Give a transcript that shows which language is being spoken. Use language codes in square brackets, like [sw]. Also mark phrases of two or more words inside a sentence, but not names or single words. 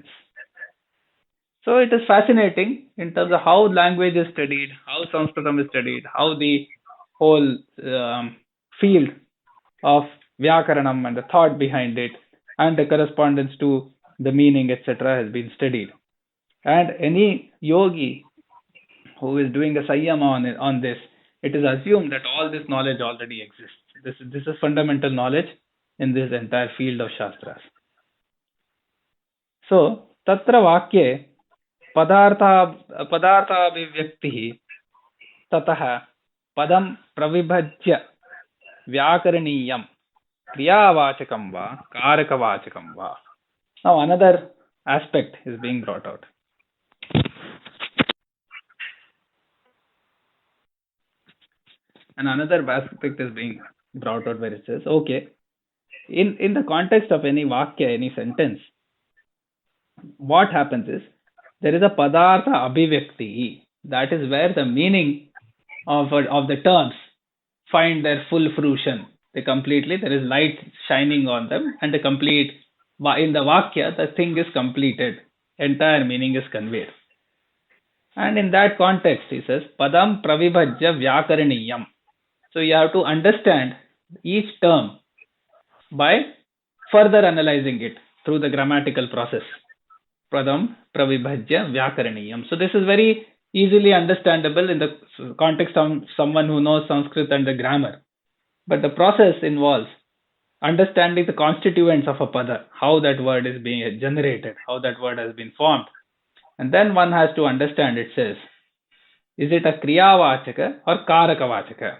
[en] So it is fascinating in terms of how language is studied, how Sanskritam is studied, how the whole field of Vyakaranam and the thought behind it and the correspondence to the meaning, etc., has been studied. And any yogi who is doing a Sayyama on this, it is assumed that all this knowledge already exists. This is fundamental knowledge in this entire field of Shastras. So, [sa] tatra vakye padarthabhivyaktihi tatah padam pravibhajya vyakaraniyam kriyavachakam va karakavachakam va. [en] Now another aspect is being brought out. And another aspect is being brought out where it says, okay, in the context of any vakya, any sentence, what happens is there is a [sa] padartha abhivyakti. [en] That is where the meaning of the terms find their full fruition. There is light shining on them, and in the vakya, the thing is completed. Entire meaning is conveyed. And in that context, he says, [sa] padam pravibhajya vyakaraniyam. [en] So you have to understand each term by further analyzing it through the grammatical process. [sa] Padam pravibhajya vyakaraniyam. [en] So this is very easily understandable in the context of someone who knows Sanskrit and the grammar. But the process involves understanding the constituents of a pada, how that word is being generated, how that word has been formed. And then one has to understand, it says, is it a kriyavachaka or karakavachaka?